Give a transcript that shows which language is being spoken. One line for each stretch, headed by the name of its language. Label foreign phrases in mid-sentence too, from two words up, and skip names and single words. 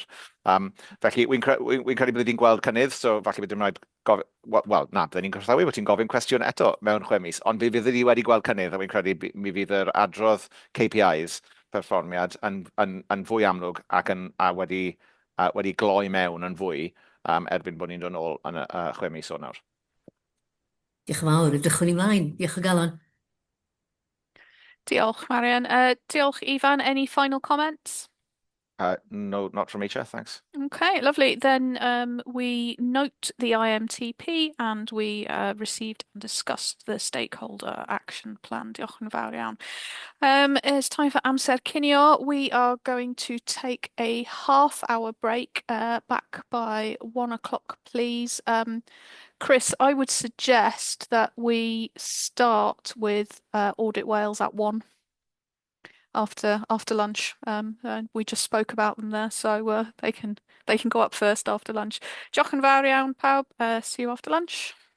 Welsh: Felly, wy'n credu bod ni'n gweld cynnydd, so falle byddwn ni'n rhaid byddwn ni'n croesawu bod ti'n gofyn cwestiwn eto mewn 6 mis, ond bydd ni wedi gweld cynnydd, a wy'n credu mi fydd yr adrodd KPIs perfformiad yn fwy amlwg ac wedi gloi mewn yn fwy erbyn bod ni'n dod nôl yn 6 mis o nawr. Diolch yn fawr, edrychwn ni mlaen. Diolch o galon. Diolch, Marian. Diolch, Ifan.
English: Any final comments? No, not from Echa, thanks. Okay, lovely. Then we note the IMTP and we received and discussed the stakeholder action plan.
Welsh: Diolch yn fawr iawn.
English: It's time for
Welsh: amser cinio.
English: We are going to take a half-hour break, back by 1 o'clock, please. Chris, I would suggest that we start with Audit Wales at 1 after lunch. We just spoke about them there, so they can go up first after lunch.
Welsh: Diolch yn fawr iawn, pawb.
English: See you after lunch.